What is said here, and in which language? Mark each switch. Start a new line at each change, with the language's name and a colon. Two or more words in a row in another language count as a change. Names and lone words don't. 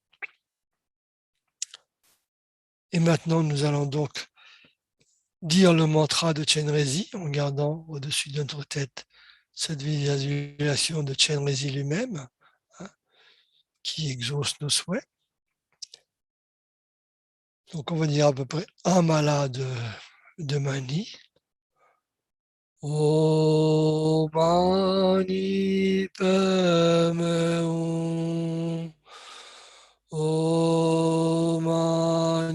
French: Et maintenant, nous allons donc dire le mantra de Chenrezig en gardant au-dessus de notre tête cette visualisation de Chenrezig lui-même, qui exauce nos souhaits. Donc on va dire à peu près un mala de mani.
Sanskrit: Om mani padme hum. Om